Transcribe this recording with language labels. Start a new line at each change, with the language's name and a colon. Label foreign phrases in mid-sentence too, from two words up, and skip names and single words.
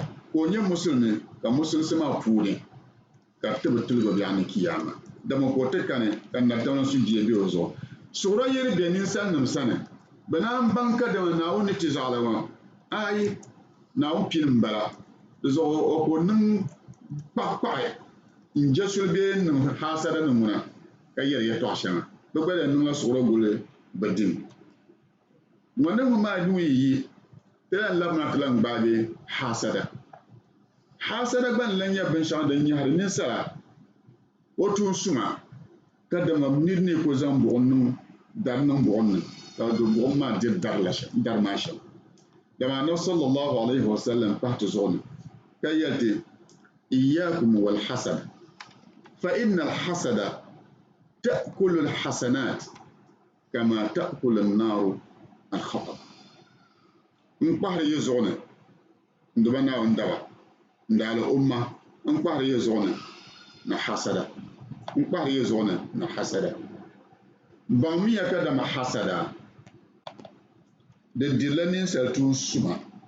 Dagbani: ka o nyɛ musulmi ka musulisi maa puuni ka ti bi tiligo bɛɣu ni kiyama dama ka o ti kani ka natamna sujee bɛ o zuɣu suɣuri yiri bɛ ninsalinima sani bɛ naan baŋ ka dama Naawuni ni ti zaɣili ŋɔ ayi Naawuni pini m-bala di zuɣu o ko niŋ kpaɣikpaɣi n-je suli bee niŋ haasada ni ŋuna ka yɛli yɛltɔɣa shɛŋa bɛ gba yɛn niŋla suɣuri guli bɛ dini ŋɔ niŋ maa nuu yi ti lan labina ti lan gbaagi haasada gba n-lan nyɛ binshɛɣu din nyɛhiri ninsala o tuun suma ka dama nid ni ko zaŋ buɣum niŋ dari niŋ buɣum ni ka do buɣum maa diri dari maa shɛm dama Annabi
Arabic: صلى الله عليه وسلم
Dagbani: pahi ti zuɣu ni ka yɛli
Arabic: إياكم والحسد فإن الحسد تأكل الحسنات كما تأكل النار الحطب
Dagbani: n kpahiri yi zuɣu ni n diba Naawuni daba n daali umma n kpahiri yi zuɣu ni na hasada n kpahiri yi zuɣu ni na hasada baŋ miya ka dama hasada di dirila ninsali tuun suma